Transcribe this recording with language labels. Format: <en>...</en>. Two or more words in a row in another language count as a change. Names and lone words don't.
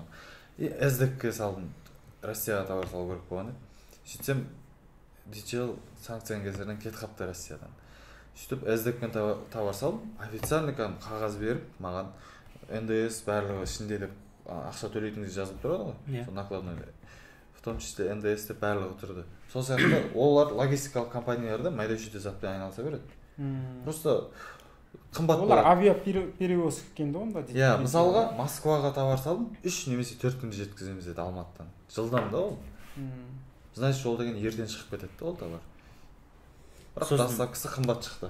<kk>SDEC-ке салдым, Россияға товар салу керек болған. Сөйтсем, DHL санкцияның кесірінен кетіп қапты Россиядан. Сөйтіп, SDEC-мен товар салдым, официальный қағаз беріп, маған НДС барлығы ішінде деп ақша төлейтініңіз жазып тұрады ғой, сол накладной.</kk> <ru>В том числе НДС</ru> <kk>деп барлығы тұрды. Сол сияқты олар логистикалық компанияларда майда-шүйде затпен айналыса береді. Просто қымбат болады. Олар авиаперевозка екенді онда дейді. Иә, мысалға Москваға товар салдым, 3 немесе 4 күнде жеткіземіз деді Алматыдан. Жылдам да ол. Значит, ол деген ертең шығып кетеді ол товар. Бірақ доставкасы қымбат шықты.</kk>